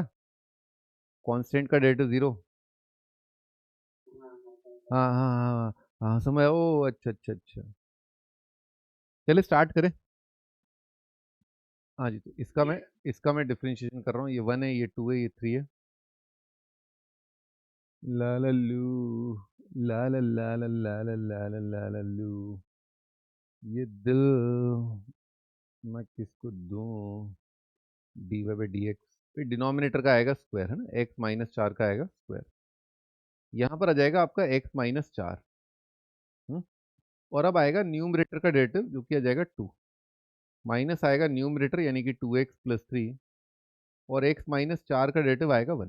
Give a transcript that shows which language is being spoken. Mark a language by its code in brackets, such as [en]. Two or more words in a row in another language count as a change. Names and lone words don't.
[hi] कांस्टेंट का डेरिवेटिव 0। हाँ हाँ हाँ हाँ समझ। ओ अच्छा अच्छा अच्छा, चलिए स्टार्ट करें। हाँ जी, तो इसका मैं डिफरेंशिएशन कर रहा हूँ। ये 1 है, ये 2 है, ये 3 है। ला ला लू, ला ला ला ला ला ला ला ला ला ला लू, ये दिल मैं किसको दूं? [en] d y by d x, [hi] डिनोमिनेटर का आएगा स्क्वायर है ना, x-4 का आएगा स्क्वायर। यहाँ पर आ जाएगा आपका x-4। और अब आएगा न्यूमरेटर का डेरिवेटिव जो कि आ जाएगा 2, माइनस आएगा न्यूमरेटर यानी कि 2x + 3, और x-4 का डेरिवेटिव आएगा 1।